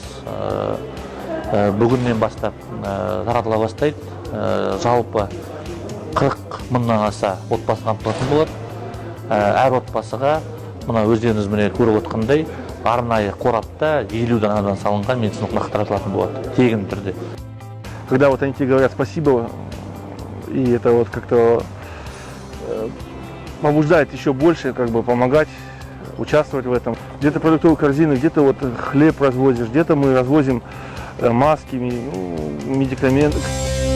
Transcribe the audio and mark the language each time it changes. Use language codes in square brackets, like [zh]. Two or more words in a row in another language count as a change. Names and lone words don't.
[kk] Бүгіннен бастап таратыла бастайды. Жалпы 40 мыңнан аса отбасы қамтылатын болады. Әр отбасыға мына өздеріңіз міне көріп отқандай арнайы қорапта 50 данадан салынған медициналық маска таратылатын болады, тегін түрде. [ru] Когда вот они тебе говорят спасибо, и это вот как-то побуждает еще больше как бы помогать, участвовать в этом. Где-то продуктовые корзины, где-то вот хлеб развозишь, где-то мы развозим маски, медикаменты.